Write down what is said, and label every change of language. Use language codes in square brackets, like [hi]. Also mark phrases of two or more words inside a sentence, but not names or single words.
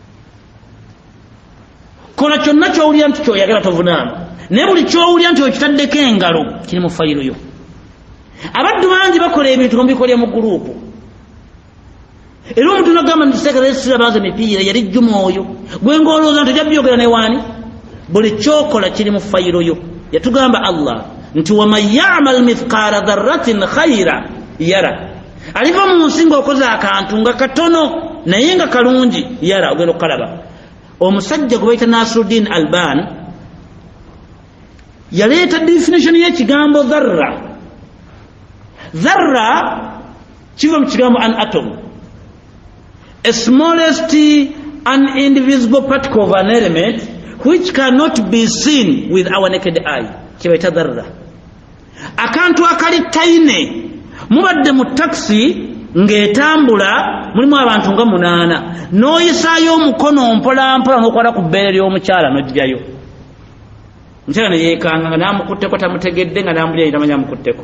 [lg] kola kyonna kyowulira nti kyoyagala tovunaana naye buli kyowulira nti okitaddeko engalo kiri mu fayiro yo abaddu bangi bakola ebintu nga mubikolera mu guruupu era omuntu nagamba nti sekeresi baza emipiira yali jjuma oyo gwe ng'olowooza nti ojja byogera newaani buli kyokola kiri mu fayiro yo yatugamba allah nti [ar] ومن يعمل مثقال ذرة خيرا يره [lg] aliva mu nsi ng'okoze akantu nga katono naye nga kalungi yara ogenda okukalaba omusajja gwe bayita Nasruddin Alban yaleeta definition y'ekigambo dharra kiva mu kigambo [en] an atom, a smallest and indivisible particle of an element which cannot be seen with our naked eye. [lg] Kibaita dharra. Akantu akali tiny mubadde mu taxi ng'etambula mulimu abantu nga 8 n'oyisaayo omukono mpola mpola n'okwala ku bbeere ly'omukyala n'ojjayo omukyala ne yeekanga nga n'amukutteko tamutegedde nga n'ambulira tamanya amukutteko.